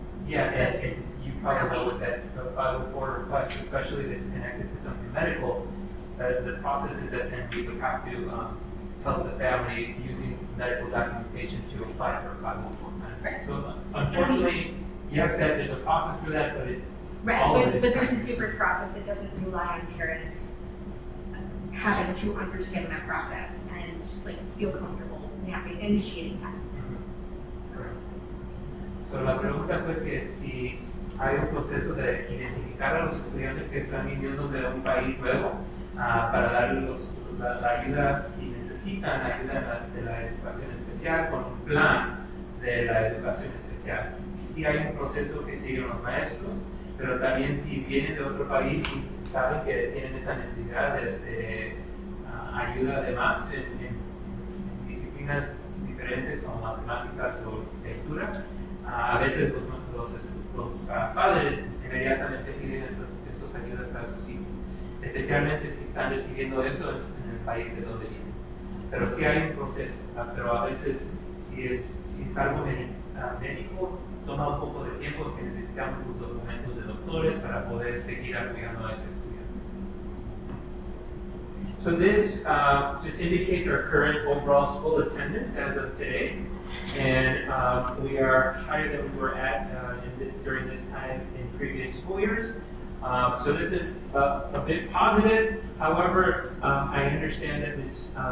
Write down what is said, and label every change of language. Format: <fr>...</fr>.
<en>Yeah, and you probably know with that 504 request, especially if it's connected to something medical, the process is that then we would have to tell the family using medical documentation to apply for a 504 plan. Right. So unfortunately, yes, that there's a process for that, but but there's a different process that doesn't rely on parents having to understand that process and feel comfortable initiating that.</en> <es>So la pregunta fue que si hay un proceso de identificar a los estudiantes que están viniendo de un país nuevo para darles la ayuda si necesitan ayuda de la educación especial con un plan de la educación especial. Y sí hay un proceso que siguen los maestros, pero también si vienen de otro país y saben que tienen esa necesidad de ayuda además en disciplinas diferentes como matemáticas o lectura, a veces los padres inmediatamente piden esas ayudas para sus hijos, especialmente si están recibiendo eso en el país de donde vienen. Pero sí hay un proceso, pero a veces si es algo médico, toma un poco de tiempo porque necesitamos los documentos de doctores para poder seguir apoyando a ese estudiante.</es> <en>So this just indicates our current overall school attendance as of today, and we are higher than we were at during this time in previous school years. So this is a bit positive. However, I understand that Ms.</en>